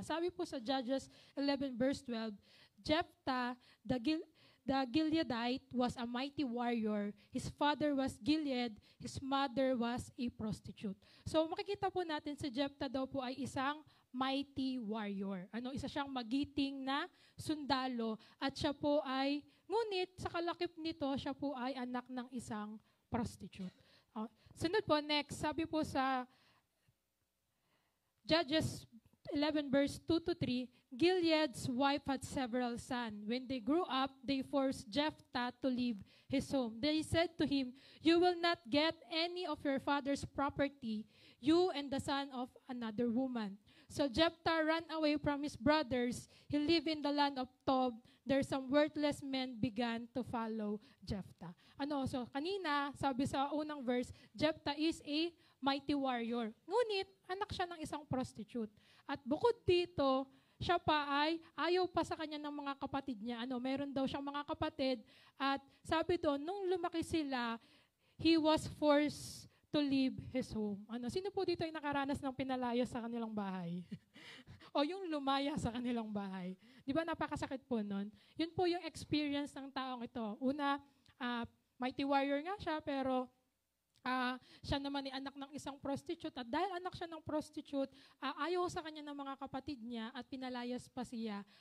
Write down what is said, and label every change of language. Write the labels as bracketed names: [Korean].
[Filipino] Sabi po sa [English] Judges 11 verse 12, Jephthah, the Gileadite, was a mighty warrior. His father was Gilead, his mother was a prostitute. [Filipino] So makikita po natin si Jephthah daw po ay isang [English] mighty warrior. [Filipino] Isa siyang magiting na sundalo at siya po ay, ngunit sa kalakip nito, siya po ay anak ng isang prostitute. Sunod po, [English] next, [Filipino] sabi po sa [English] Judges 11 verse 2 to 3, Gilead's wife had several sons. When they grew up, they forced Jephthah to leave his home. They said to him, "You will not get any of your father's property, you and the son of another woman." So Jephthah ran away from his brothers. He lived in the land of Tob. There some worthless men began to follow Jephthah. [Filipino] So kanina, sabi sa unang verse, [English] Jephthah is a mighty warrior. [Filipino] Ngunit, anak siya ng isang prostitute. At bukod dito, siya pa ay ayaw pa sa kanya ng mga kapatid niya. Meron daw siyang mga kapatid. At sabi doon, nung lumaki sila, [English] he was forced to leave his home. [Filipino] Sino po dito ay nakaranas ng pinalaya sa kanilang bahay? O yung lumaya sa kanilang bahay? Di ba napakasakit po nun? Yun po yung experience ng taong ito. Una, [English] mighty warrior [Filipino] nga siya, pero siya naman ay anak ng isang prostitute at dahil anak siya ng prostitute, ayaw sa kanya ng mga kapatid niya at pinalayas pa siya.